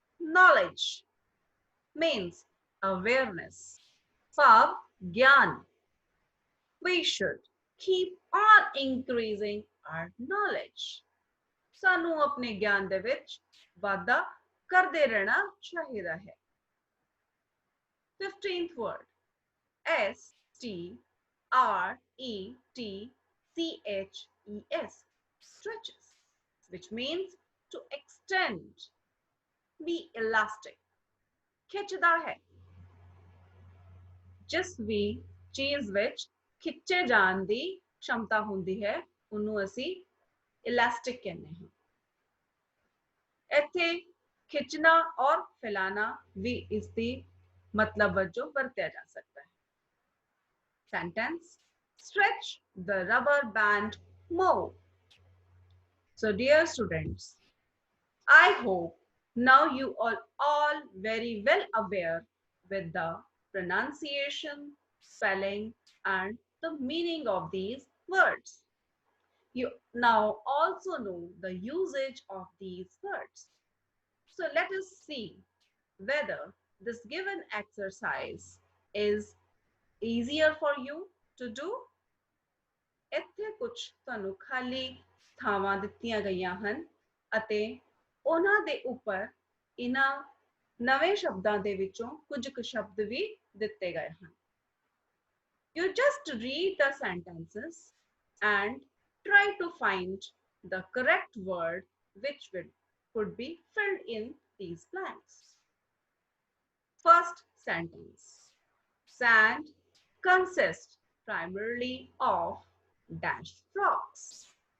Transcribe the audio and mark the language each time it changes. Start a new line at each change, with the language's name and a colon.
English: Knowledge means awareness.
Punjabi: ਭਾਵ ਗਿਆਨ.
English: We should keep on increasing our knowledge.
Punjabi: ਸਾਨੂੰ ਆਪਣੇ ਗਿਆਨ ਦੇ ਵਿੱਚ ਵਾਧਾ ਕਰਦੇ ਰਹਿਣਾ ਚਾਹੀਦਾ ਹੈ.
English: 15th word. S-T-R-E-T-C-H-E-S. Stretches, which means to extend. Be elastic.
Punjabi: ਖਿੱਚਦਾ ਹੈ. ਜਿਸ ਵੀ ਚੀਜ਼ ਵਿੱਚ ਖਿੱਚੇ ਜਾਣ ਦੀ ਸ਼ਮਤਾ ਹੁੰਦੀ ਹੈ ਉਹਨੂੰ ਅਸੀਂ ਇਲਾਸਟਿਕ ਕਹਿੰਦੇ ਹਾਂ. ਇੱਥੇ ਖਿੱਚਣਾ ਔਰ ਫੈਲਾਣਾ ਵੀ ਇਸ ਦੀ ਮਤਲਬ ਵਜੋਂ ਵਰਤਿਆ ਜਾ ਸਕਦਾ ਹੈ.
English: Sentence. Stretch the rubber band more. So dear students, I hope now you are all very well aware with the pronunciation, spelling, and the meaning of these words. You now also know the usage of these words. So let us see whether this given exercise is easier for you to do.
Punjabi: ਇੱਥੇ ਕੁਝ ਤੁਹਾਨੂੰ ਖਾਲੀ ਥਾਵਾਂ ਦਿੱਤੀਆਂ ਗਈਆਂ ਹਨ ਅਤੇ ਉਹਨਾਂ ਦੇ ਉੱਪਰ ਇਹਨਾਂ ਨਵੇਂ ਸ਼ਬਦਾਂ ਦੇ ਵਿੱਚੋਂ ਕੁਝ ਕੁ ਸ਼ਬਦ ਵੀ ਦਿੱਤੇ ਗਏ ਹਨ.
English: You just read the sentences and try to find the correct word which could be filled in these blanks. First sentence. Sand consists primarily of dash rocks.